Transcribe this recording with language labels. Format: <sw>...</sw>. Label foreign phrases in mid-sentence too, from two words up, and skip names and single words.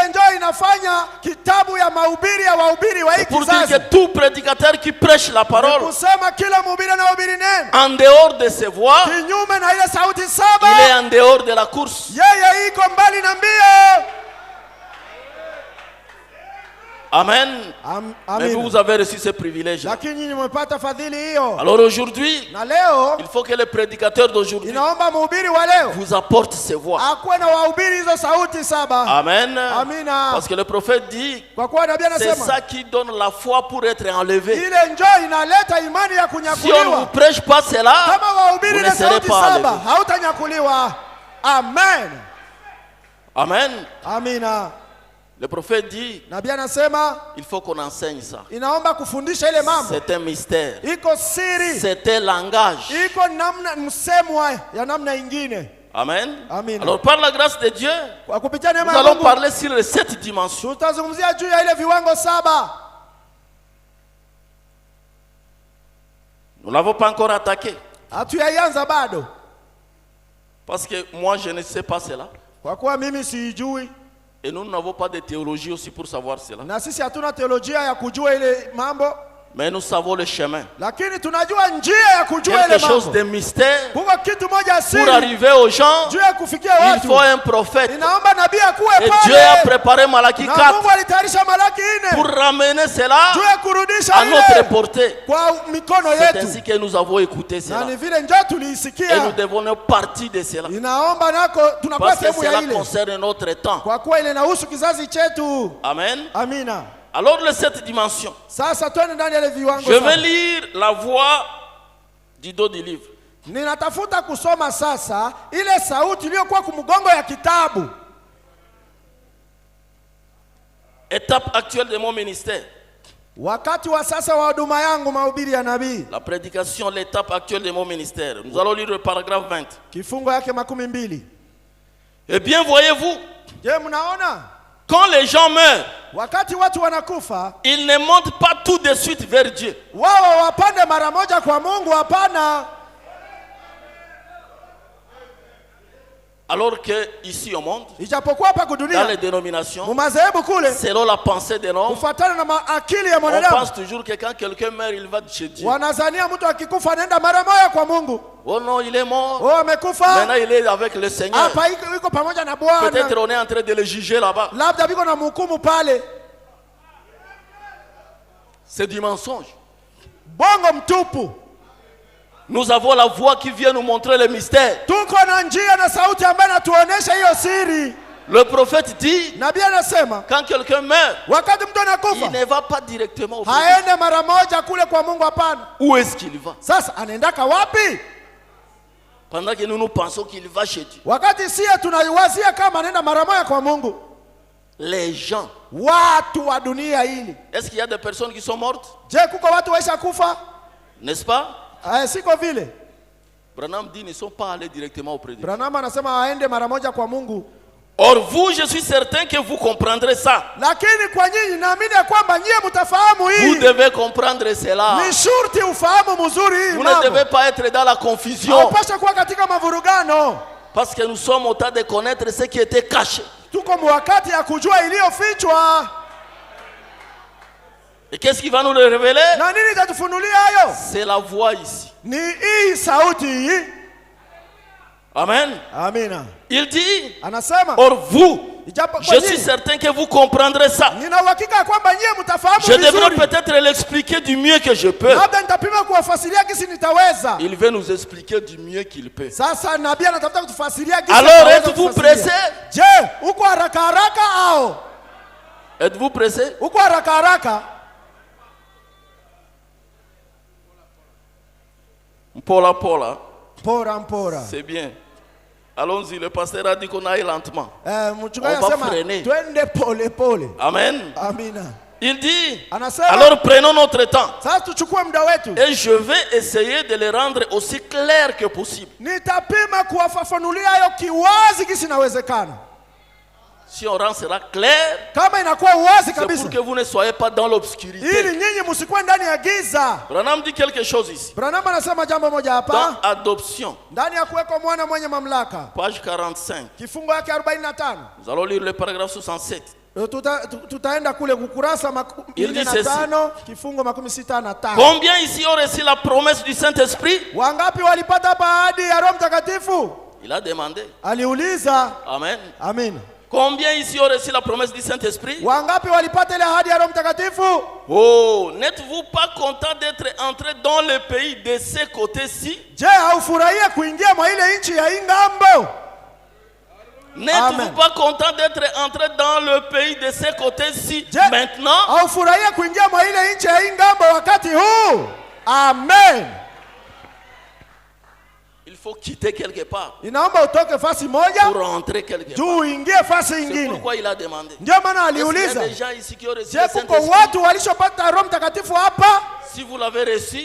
<fr>C'est pour dire que tout prédicateur qui prêche la parole, en dehors de ses voix, il est en dehors de la course. Amen. Mais vous avez reçu ce privilège.</fr> <sw>Lakini nyinyi mmepata fadhili hiyo.</sw> <fr>Alors aujourd'hui,</fr> <sw>Na leo</sw> <fr>il faut que le prédicateur d'aujourd'hui</fr> <sw>inaomba mhubiri wa leo</sw> <fr>vous apporte ses voix.</fr> <sw>akuwe na wahubiri hizo sauti 7.</sw> <fr>Amen.</fr> <sw>Amina.</sw> <fr>Parce que le prophète dit,</fr> <sw>Kwa kuwa nabii</sw> <fr>c'est</fr> <sw>anasema</sw> <fr>ça qui donne la foi pour être enlevé.</fr> <sw>ile njoo inaleta imani ya</sw> <fr>Si on ne vous</fr> <sw>kunyakuliwa.</sw> <fr>prêche pas cela,</fr> <sw>Kama wahubiri</sw> <fr>vous</fr> <sw>ile</sw> <fr>ne serez</fr> <sw>sauti</sw> <fr>pas</fr> <sw>7</sw> <fr>enlevé.</fr> <sw>hautanyakuliwa. Amen.</sw> <fr>Amen.</fr> <sw>Amina.</sw> <fr>Le prophète dit,</fr> <sw>Nabii anasema</sw> <fr>il faut qu'on enseigne ça.</fr> <sw>inaomba kufundisha ile mambo.</sw> <fr>C'est un mystère.</fr> <sw>Iko siri.</sw> <fr>C'est un langage.</fr> <sw>Iko namna msemwa ya namna ingine.</sw> <fr>Amen.</fr> <sw>Amen.</sw> <fr>Alors par la grâce de Dieu,</fr> <sw>Kwa kupitia</sw> <fr>nous</fr> <sw>neema ya</sw> <fr>allons</fr> <sw>Mungu</sw> <fr>parler sur les 7 dimensions.</fr> <sw>tutazungumzia juu ya ile viwango 7.</sw> <fr>Nous ne l'avons pas encore attaqué.</fr> <sw>Hatuyaianza bado.</sw> <fr>Parce que moi, je ne sais pas cela.</fr> <sw>Kwa kuwa mimi siijui</sw> <fr>Et nous n'avons pas de théologie aussi pour savoir cela.</fr> <sw>na sisi hatuna teolojia ya kujua ile mambo,</sw> <fr>Mais nous savons le chemin.</fr> <sw>lakini tunajua njia ya kujua ile</sw> <fr>Quelque chose</fr> <sw>mambo.</sw> <fr>de mystère.</fr> <sw>Kuko kitu moja</sw> <fr>Pour</fr> <sw>siri</sw> <fr>arriver aux gens,</fr> <sw>juu ya kufikia</sw> <fr>il</fr> <sw>watu.</sw> <fr>faut un prophète.</fr> <sw>Inaomba nabii akuwe</sw> <fr>Et Dieu a</fr> <sw>pale.</sw> <fr>préparé Malachie</fr> <sw>Na</sw> <fr>4</fr> <sw>Mungu alitayarisha Malaki</sw> <fr>pour</fr> <sw>4</sw> <fr>ramener cela</fr> <sw>juu ya kurudisha</sw> <fr>à notre</fr> <sw>ile</sw> <fr>portée.</fr> <sw>kwa mikono</sw> <fr>C'est</fr> <sw>yetu.</sw> <fr>ainsi que nous avons écouté</fr> <sw>Na</sw> <fr>cela.</fr> <sw>ni vile njoo</sw> <fr>Et nous</fr> <sw>tuliisikia.</sw> <fr>devons être partie de cela.</fr> <sw>Inaomba nako tunakuwa</sw> <fr>Parce que</fr> <sw>sehemu ya</sw> <fr>cela</fr> <sw>ile.</sw> <fr>concerne notre temps.</fr> <sw>Kwa kuwa ile inahusu kizazi chetu.</sw> <fr>Amen.</fr> <sw>Amina.</sw> <fr>Alors les 7 dimensions.</fr> <sw>Sasa twende ndani ya ile viwango</sw> <fr>Je vais</fr> <sw>7.</sw> <fr>lire la voix du dos du livre.</fr> <sw>Ninatafuta kusoma sasa ile sauti iliyokuwa kumgongo ya kitabu.</sw> <fr>Étape actuelle de mon ministère.</fr> <sw>Wakati wa sasa wa huduma yangu, mahubiri ya nabii.</sw> <fr>La prédication, l'étape actuelle de mon ministère. Nous allons lire le paragraphe 20.</fr> <sw>Kifungo yake 12.</sw> <fr>Eh bien, voyez-vous,</fr> <sw>Je, mnaona</sw> <fr>quand les gens meurent,</fr> <sw>wakati watu wanakufa</sw> <fr>ils ne montent pas tout de suite vers Dieu.</fr> <sw>wao wapande mara moja kwa Mungu? Hapana.</sw> <fr>Alors que ici au monde,</fr> <sw>Ijapokuwa hapa</sw> <fr>dans les</fr> <sw>kudunia</sw> <fr>dénominations,</fr> <sw>mumadhehebu kule</sw> <fr>selon la pensée des hommes,</fr> <sw>kufuatana na akili ya</sw> <fr>on</fr> <sw>mwanadamu</sw> <fr>pense toujours que quand quelqu'un meurt, il va chez Dieu.</fr> <sw>wanazania mtu akikufa anaenda mara moja kwa Mungu.</sw> <fr>Oh non, il est mort.</fr> <sw>Oh, amekufa</sw> <fr>Maintenant, il est avec le Seigneur.</fr> <sw>hapa, iko pamoja na Bwana.</sw> <fr>Peut-être on est en train de le juger là-bas.</fr> <sw>Labda biko na mhukumu pale.</sw> <fr>C'est du mensonge.</fr> <sw>Bongo mtupu.</sw> <fr>Nous avons la voix qui vient nous montrer le mystère.</fr> <sw>Tuko na njia na sauti ambayo inatuonesha hiyo siri.</sw> <fr>Le prophète dit,</fr> <sw>Nabii anasema</sw> <fr>quand quelqu'un meurt,</fr> <sw>wakati mtu</sw> <fr>il</fr> <sw>anakufa</sw> <fr>ne va pas directement au Dieu.</fr> <sw>haende mara moja kule kwa Mungu, hapana.</sw> <fr>Où est-ce qu'il va?</fr> <sw>Sasa anaendaka wapi?</sw> <fr>Pendant que nous pensons qu'il va chez Dieu.</fr> <sw>Wakati sie tunaiwazia kama anaenda mara moja kwa Mungu.</sw> <fr>Les gens.</fr> <sw>Watu wa dunia hili,</sw> <fr>Est-ce qu'il y a des personnes qui sont mortes?</fr> <sw>je, kuko watu waisha kufa?</sw> <fr>N'est-ce pas?</fr> <sw>Siko vile.</sw> <fr>Branham dit, ne sont pas allés directement auprès de Dieu.</fr> <sw>Branham anasema aende mara moja kwa Mungu.</sw> <fr>Or vous, je suis certain que vous comprendrez ça.</fr> <sw>Lakini kwa nyinyi naamini ya kwamba nyie mtafahamu</sw> <fr>Vous</fr> <sw>hii.</sw> <fr>devez comprendre cela.</fr> <sw>Ni shurti ufahamu mzuri hii</sw> <fr>Vous ne</fr> <sw>mambo.</sw> <fr>devez pas être dans la confusion.</fr> <sw>Haupasha kuwa katika mavurugano.</sw> <fr>Parce que nous sommes au temps de connaître ce qui était caché.</fr> <sw>Tuko mwakati ya kujua iliyofichwa.</sw> <fr>Et qu'est-ce qui va nous le révéler?</fr> <sw>Na nini itatufunulia hayo?</sw> <fr>C'est la voix ici.</fr> <sw>Ni hii sauti hii.</sw> <fr>Amen.</fr> <sw>Amina.</sw> <fr>Il dit,</fr> <sw>Anasema</sw> <fr>or vous,</fr> <sw>ijapo</sw> <fr>je suis certain que vous comprendrez ça.</fr> <sw>nina uhakika kwamba nyie mtafahamu</sw> <fr>Je devrais</fr> <sw>vizuri.</sw> <fr>peut-être l'expliquer du mieux que je peux.</fr> <sw>Labda nitapima kuwafasiria kisi nitaweza.</sw> <fr>Il veut nous expliquer du mieux qu'il peut.</fr> <sw>Sasa nabii anatafuta kutufasiria kisi</sw> <fr>Alors,</fr> <sw>ataweza</sw> <fr>êtes-vous</fr> <sw>kutufasiria.</sw> <fr>pressé?</fr> <sw>Je, uko haraka haraka au?</sw> <fr>Êtes-vous pressé?</fr> <sw>Uko haraka haraka?</sw> <fr>Paula, Paula,</fr> <sw>Pora mpora.</sw> <fr>c'est bien. Allons-y, le pasteur a dit qu'on aille lentement.</fr> <sw>Mchungaji</sw> <fr>On va</fr> <sw>anasema</sw> <fr>freiner.</fr> <sw>twende pole pole.</sw> <fr>Amen.</fr> <sw>Amina.</sw> <fr>Il dit,</fr> <sw>Anasema</sw> <fr>alors prenons notre temps.</fr> <sw>sasa tuchukue muda wetu.</sw> <fr>Et je vais essayer de les rendre aussi clairs que possible.</fr> <sw>Nitapima kuwafafanulia hayo kiwazi kisi inawezekana.</sw> <fr>Si on rend cela clair,</fr> <sw>Kama inakuwa uwazi</sw> <fr>c'est</fr> <sw>kabisa,</sw> <fr>pour que vous ne soyez pas dans l'obscurité.</fr> <sw>ili nyinyi msikuwe ndani ya giza.</sw> <fr>Branham dit quelque chose ici.</fr> <sw>Branham anasema jambo moja</sw> <fr>Dans</fr> <sw>hapa,</sw> <fr>Adoption,</fr> <sw>ndani ya kuwekwa mwana mwenye mamlaka,</sw> <fr>page 45.</fr> <sw>kifungo yake 45.</sw> <fr>Nous allons lire le paragraphe 67.</fr> <sw>Tutaenda kule kukurasa</sw> <fr>Il dit</fr> <sw>45, kifungo 65.</sw> <fr>Combien ici ont reçu la promesse du Saint-Esprit?</fr> <sw>Wangapi walipata ahadi ya Roho Mtakatifu?</sw> <fr>Il a demandé.</fr> <sw>Aliuliza.</sw> <fr>Amen.</fr> <sw>Amina.</sw> <fr>Combien ici ont reçu la promesse du Saint-Esprit?</fr> <sw>Wangapi walipata ile ahadi ya Roho Mtakatifu?</sw> <fr>Oh, n'êtes-vous pas content d'être entré dans le pays de ce côté-ci?</fr> <sw>Je, haufurahia kuingia mwa ile nchi ya ngambo?</sw> <fr>N'êtes-vous pas content d'être entré dans le pays de ce côté-ci maintenant?</fr> <sw>Haufurahia kuingia mwa ile nchi ya ngambo wakati huu?</sw> <fr>Amen. Il faut quitter quelque part</fr> <sw>Inaomba utoke fasi moja</sw> <fr>pour rentrer quelque part.</fr> <sw>juu uingie fasi</sw> <fr>C'est</fr> <sw>ingine.</sw> <fr>pourquoi il a demandé.</fr> <sw>Ndio maana</sw> <fr>Est-ce qu'il y a</fr> <sw>aliuliza,</sw> <fr>des gens ici qui ont reçu</fr> <sw>je,</sw> <fr>le</fr> <sw>kuko</sw> <fr>Saint-Esprit?</fr> <sw>watu walishopata Roho Mtakatifu hapa?</sw> <fr>Si vous l'avez reçu,</fr>